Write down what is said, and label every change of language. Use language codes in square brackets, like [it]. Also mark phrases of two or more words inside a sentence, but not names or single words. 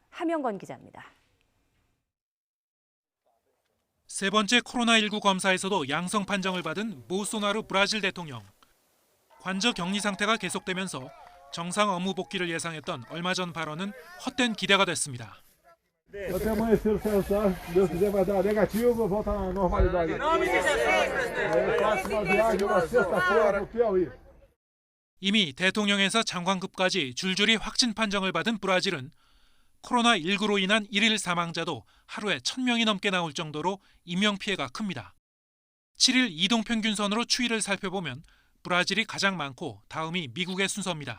[ko] 함영건 기자입니다. 세 번째 코로나19 검사에서도 양성 판정을 받은 보소나루 브라질 대통령. 관저 격리 상태가 계속되면서 정상 업무 복귀를 예상했던 얼마 전 발언은 헛된 기대가 됐습니다. [pt] Até amanhecer o céu, se Deus quiser vai dar negativo, volta à normalidade. Faço uma viagem na sexta-feira pro Piauí. [ko] 이미 대통령에서 장관급까지 줄줄이 확진 판정을 받은 브라질은 코로나19로 인한 일일 사망자도 하루에 1,000명이 넘게 나올 정도로 인명피해가 큽니다. 7일 이동평균선으로 추이를 살펴보면 브라질이 가장 많고 다음이 미국의 순서입니다.